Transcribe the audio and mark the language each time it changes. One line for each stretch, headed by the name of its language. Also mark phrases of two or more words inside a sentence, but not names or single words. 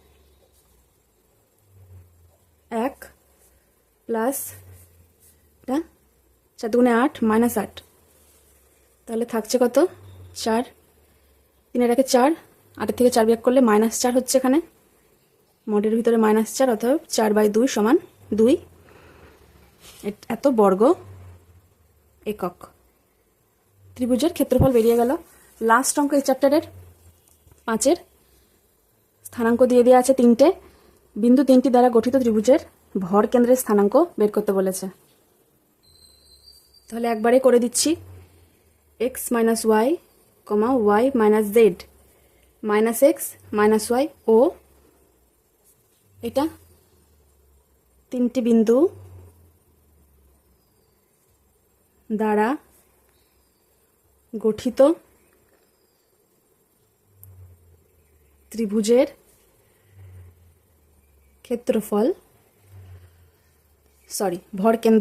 Bangla: 1 প্লাস এটা 4 দুগুণে 8 -8, তাহলে থাকছে কত 4, 3 এর 4, 8 থেকে 4 বিয়োগ করলে -4 হচ্ছে এখানে, মডের ভিতরে -4, অর্থাৎ 4/2 সমান 2, এত বর্গ একক ত্রিভুজের ক্ষেত্রফল বেরিয়ে গেল। লাস্ট অঙ্ক এই চ্যাপ্টারের 5-এর স্থানাঙ্ক দিয়ে দেওয়া আছে 3টে বিন্দু 3টি দ্বারা গঠিত ত্রিভুজের ভর কেন্দ্রের স্থানাঙ্ক বের করতে বলেছে। তাহলে একবারে করে দিচ্ছি, x - y, y - z -x - y ও এটা 3টি বিন্দু দ্বারা গঠিত ত্রিভুজের ক্ষেত্রফল, ভর